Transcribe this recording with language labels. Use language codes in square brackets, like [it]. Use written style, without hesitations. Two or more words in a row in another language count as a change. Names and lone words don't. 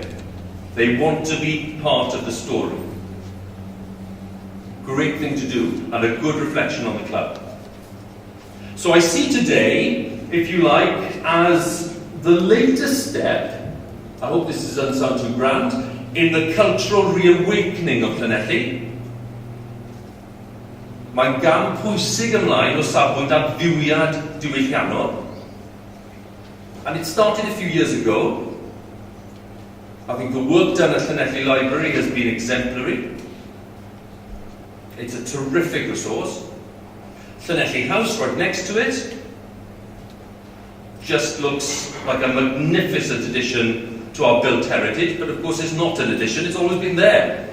[en] They want to be part of the story. Great thing to do, and a good reflection on the club. So I see today, if you like, as the latest step, I hope this doesn't sound too grand, in the cultural reawakening of Llanelli. [cy] Mae'n gam pwysig ymlaen o safbwynt adfywiad diwylliannol. [en] And it started a few years ago. I think the work done at Llanelli Library has been exemplary. It's a terrific resource. Llanelli House right next to it just looks like a magnificent addition to our built heritage, but of course it's not an addition, it's always been there.